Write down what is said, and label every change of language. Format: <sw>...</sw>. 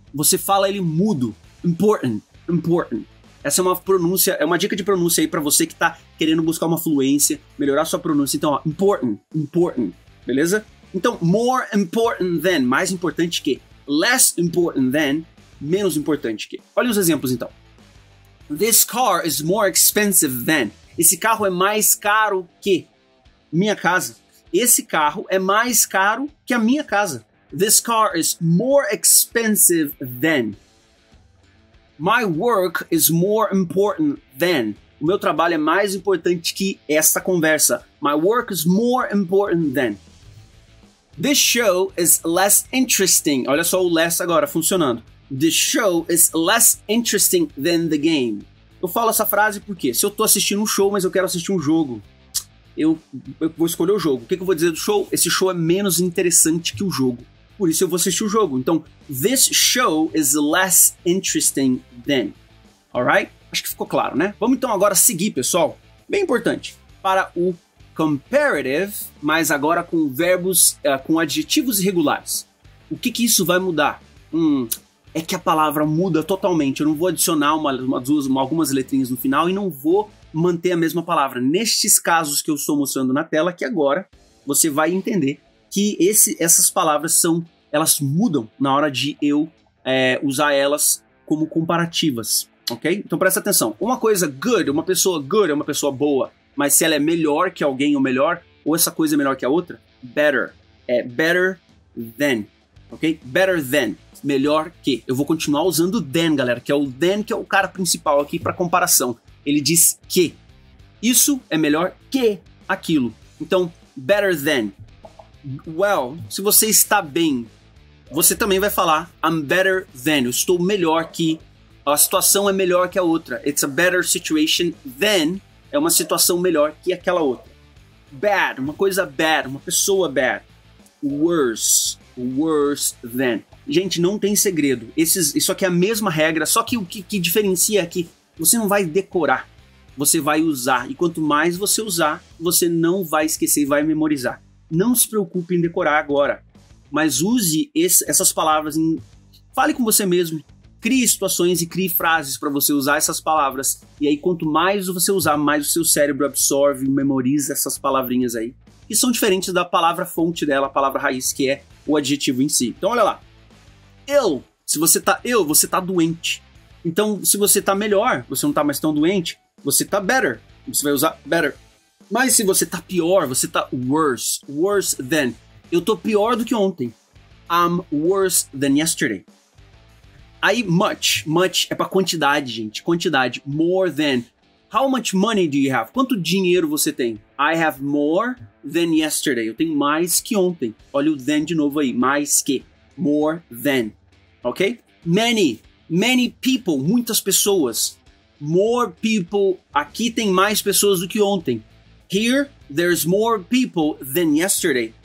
<pt>Você fala ele mudo. Important, important. Essa é uma pronúncia, é uma dica de pronúncia aí pra você que tá querendo buscar uma fluência, melhorar sua pronúncia. Então, ó, important, important. Beleza? Então, more important than, mais importante que. Less important than, menos importante que. Olha os exemplos então.</pt> <en>This car is more expensive than.</en> <pt>Esse carro é mais caro que minha casa. Esse carro é mais caro que a minha casa.</pt> <en>This car is more expensive than. My work is more important than.</en> <pt>O meu trabalho é mais importante que esta conversa.</pt> <en>My work is more important than. This show is less interesting.</en> <pt>Olha só o less agora funcionando.</pt> <en>The show is less interesting than the game.</en> <pt>Eu falo essa frase porque se eu tô assistindo um show, mas eu quero assistir um jogo, eu vou escolher o jogo. O que eu vou dizer do show? Esse show é menos interessante que o jogo. Por isso eu vou assistir o jogo.</pt> <en>Então, this show is less interesting than.</en> <pt>Alright? Acho que ficou claro, né? Vamos então agora seguir, pessoal. Bem importante. Para o comparative, mas agora com verbos, com adjetivos irregulares. O que isso vai mudar? É que a palavra muda totalmente. Eu não vou adicionar algumas letrinhas no final e não vou manter a mesma palavra. Nestes casos que eu estou mostrando na tela, que agora você vai entender que essas palavras elas mudam na hora de eu usar elas como comparativas, ok? Então presta atenção. Uma coisa good é uma pessoa boa, mas se ela é melhor que alguém ou melhor, ou essa coisa é melhor que a outra, better. É better than, ok? Better than. Melhor que. Eu vou continuar usando o than, galera, que é o cara principal aqui para comparação. Ele diz que isso é melhor que aquilo. Então, better than. Well, se você está bem, você também vai falar</pt> <en>I'm better than.</en> <pt>Eu estou melhor que. A situação é melhor que a outra.</pt> <en>It's a better situation than.</en> <pt>É uma situação melhor que aquela outra. Bad, uma coisa bad, uma pessoa bad. Worse than. Gente, não tem segredo. Isso aqui é a mesma regra, só que o que diferencia é que você não vai decorar, você vai usar. E quanto mais você usar, você não vai esquecer e vai memorizar. Não se preocupe em decorar agora, mas use essas palavras. Fale com você mesmo. Crie situações e crie frases para você usar essas palavras. E aí, quanto mais você usar, mais o seu cérebro absorve e memoriza essas palavrinhas aí. que são diferentes da palavra fonte dela, a palavra raiz, que é o adjetivo em si. Então, olha lá. Ill. Se você tá ill, você tá doente. Então, se você tá melhor, você não tá mais tão doente, você tá better. Você vai usar better. Mas se você tá pior, você tá worse. Worse than. Eu tô pior do que ontem.</pt> <en>I'm worse than yesterday.</en> <pt>Aí, much. Much é pra quantidade, gente. Quantidade. More than.</pt> <en>How much money do you have?</en> <pt>Quanto dinheiro você tem?</pt> <en>I have more than yesterday.</en> <pt>Eu tenho mais que ontem. Olha o than de novo aí. Mais que. More than. Ok? Many. Many people. Muitas pessoas. More people. Aqui tem mais pessoas do que ontem.</pt> <en>Here, there's more people than yesterday.</en>